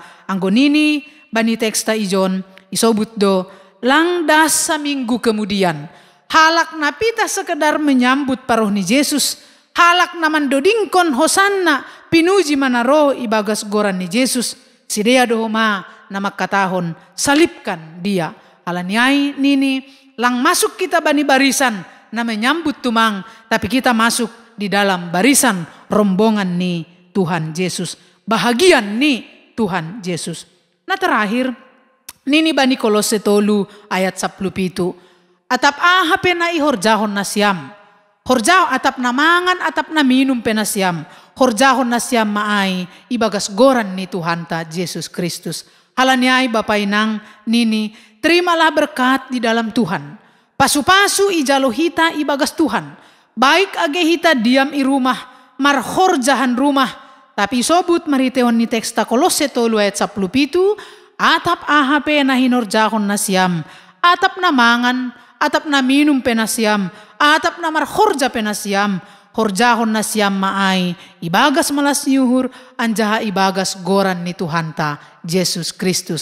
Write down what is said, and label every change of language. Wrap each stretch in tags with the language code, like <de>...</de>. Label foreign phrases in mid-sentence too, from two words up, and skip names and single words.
<bts>Anggo nini bani teksta ijon isobut do lang dasa</bts> <id>minggu kemudian.</id> <bts>Halak napita</bts> <id>sekedar menyambut</id> <bts>paroh ni Yesus. Halak naman dodingkon hosanna pinuji manaro ibagas goran ni Yesus. Sidea dohoma na magkatahon salipkan dia. Alanyay nini lang masuk kita bani barisan na menyambut tumang,</bts> <id>tapi kita masuk di dalam barisan rombongan</id> <bts>ni Tuhan Yesus. Bahagian ni Tuhan Yesus. Nah terakhir nini bani Kolose 3 ayat 17. Atap ahape na ihorjahon na siyam. Horjahon atap na mangan, atap na minum penasiam. Horjahon na siyam maay ibagas goran ni Tuhan ta Yesus Kristus. Halanyay bapay nang nini,</bts> <id>terimalah berkat di dalam Tuhan.</id> <bts>Pasu-pasu ijalo hita ibagas Tuhan. Baik age hita diam i rumah, marhorjahan rumah. Tapi sobut mariteon ni teksta Kolose 3 ayat 17, atap ahape na hinorjahon na siyam. Atap na mangan, atap na minum penasiam, atap na marhorja penasiam, horjahon na siyam maay, ibagas malas nyuhur, anjaha ibagas goran ni Tuhan ta, Yesus Kristus.</bts>